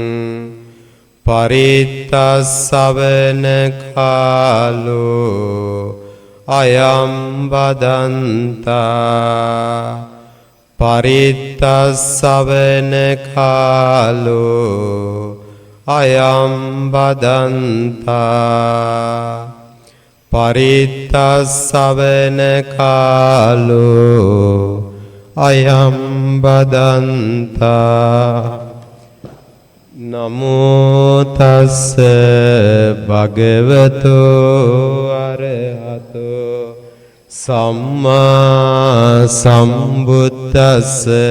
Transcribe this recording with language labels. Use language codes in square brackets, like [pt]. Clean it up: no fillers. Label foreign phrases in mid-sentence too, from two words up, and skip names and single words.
[pi] පරිත්තස්සවන කාලෝ අයම් බදන්තා පරිත්තස්සවන කාලෝ අයම් බදන්තා පරිත්තස්සවන කාලෝ අයම් බදන්තා නමෝ තස්ස භගවතෝ අරහතෝ සම්මා සම්බුද්දස්ස